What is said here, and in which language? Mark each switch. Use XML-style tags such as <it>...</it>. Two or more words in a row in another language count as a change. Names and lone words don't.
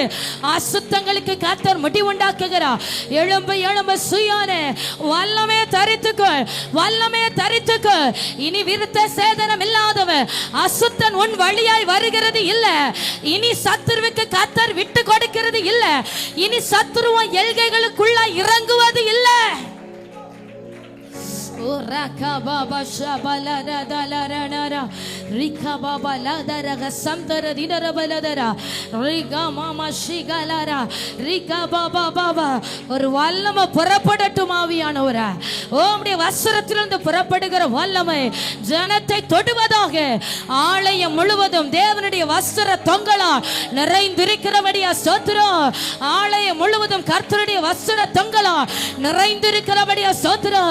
<ta>அசுத்தங்களுக்கு கர்த்தர் முடிவுண்டாக்குகிறார். எழும்பு எழும்பு சுயானே, வல்லமே தரித்துக்கொள், வல்லமே தரித்துக்கொள். இனி விருத்த சேதனம் இல்லாதவன் அசுத்தன் உன் வழியாய் வருகிறது இல்ல. இனி சத்துருவுக்கு கர்த்தர் விட்டு கொடுக்கிறது இல்ல. இனி சத்துருவன் எல்கைகளுக்குள்ள இறங்குவது இல்ல. Raka baba shabala da da la ra na ra. Rika baba la da ra ga samdara dinara baladara. Rika mama shigalara. Rika baba baba. ஒரு வல்லமை புறப்படட்டும் ஆவியானவரே. உம்முடைய வஸ்திரத்திலிருந்து புறப்படுகிற வல்லமை ஜனத்தை தொடுவதாக. ஆலயம் முழுவதும் தேவனுடைய வஸ்திர தொங்கலால் நிறைந்திருக்கிறபடியா ஸ்தோத்திரம். ஆலயம் முழுவதும் கர்த்தருடைய வஸ்திர தொங்கலால் நிறைந்திருக்கிறபடியா ஸ்தோத்திரம்.</ta>